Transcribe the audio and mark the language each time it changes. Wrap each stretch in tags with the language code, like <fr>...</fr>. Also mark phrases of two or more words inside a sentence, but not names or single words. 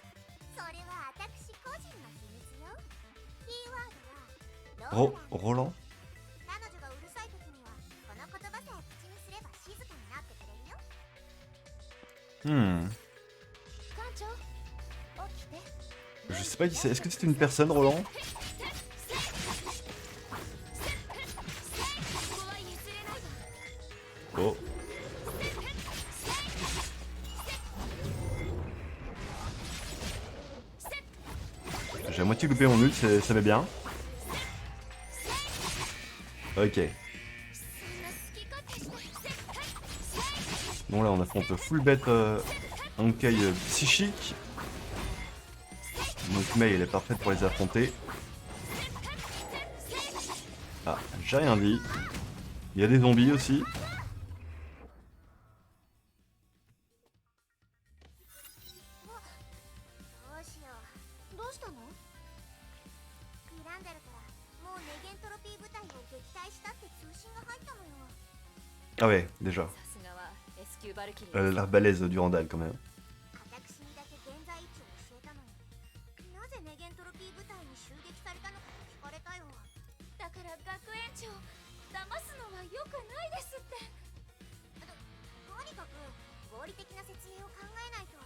<ja>それは私個人の秘密よ。キーワードは Roland? 彼女がうるさい時にはこの言葉さえ口にすれば静かになってくれるよ。館長、起きて。</ja> <fr>Je sais pas qui c'est. Est-ce que c'est une personne, Roland?</fr> <ja>ここは譲れないわ。</ja> <fr>Oh. J'ai à moitié coupé mon mute, ça va bien. Ok. Bon là on affronte full bête Honkai psychique. Donc Mei elle est parfaite pour les affronter. Ah, j'ai rien dit. Il y a des zombies aussi.</fr> <ja>どうしよう。どうしたの？グランダルからもうネゲントロピー部隊を撃退したって通信が入ったのよ。</ja> <fr>Ah ouais, déjà.</fr> <ja>さすがは S 級バルキリー。</ja> <fr>Elle a l'air balèze du Randall quand même.</fr> <ja>私にだけ現在位置を教えたのよ。なぜネゲントロピー部隊に襲撃されたのかと聞かれたよ。だから学園長、騙すのは良くないですって。とにかく合理的な説明を考えないと。</ja>